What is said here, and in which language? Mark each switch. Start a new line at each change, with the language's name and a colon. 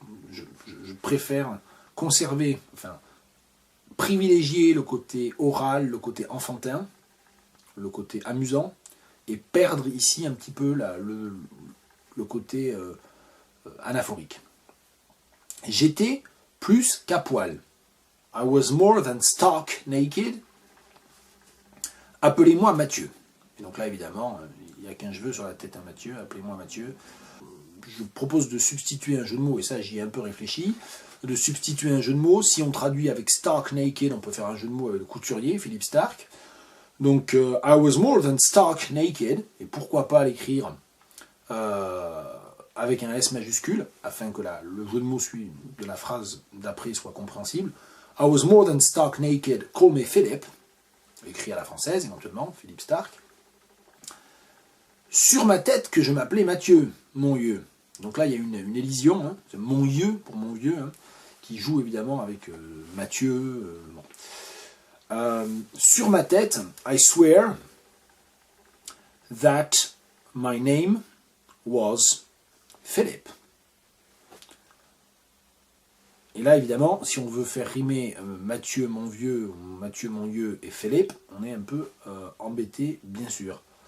French: Je préfère conserver, privilégier le côté oral, le côté enfantin, le côté amusant, et perdre ici un petit peu le côté anaphorique. J'étais plus qu'à poil.
English: I was more than stark naked.
French: Appelez-moi Mathieu. Et donc là, évidemment, il n'y a qu'un cheveu sur la tête à Mathieu. Appelez-moi Mathieu. Je propose de substituer un jeu de mots, et ça, j'y ai un peu réfléchi. De substituer un jeu de mots. Si on traduit avec stark naked, on peut faire un jeu de mots avec le couturier, Philippe Stark.
English: Donc, I was more than stark naked.
French: Et pourquoi pas l'écrire avec un S majuscule, afin que le jeu de mots de la phrase d'après soit compréhensible.
English: I was more than stark naked, call me Philip.
French: Écrit à la française, éventuellement, Philippe Stark. Sur ma tête que je m'appelais Mathieu, mon vieux. Donc là, il y a une élision, hein, c'est mon vieux, pour mon vieux, hein, qui joue évidemment avec Mathieu. Bon. Sur ma tête,
English: I swear that my name was Philip.
French: Et là, évidemment, si on veut faire rimer Mathieu mon vieux, ou Mathieu mon vieux et Philippe, on est un peu embêté, bien sûr.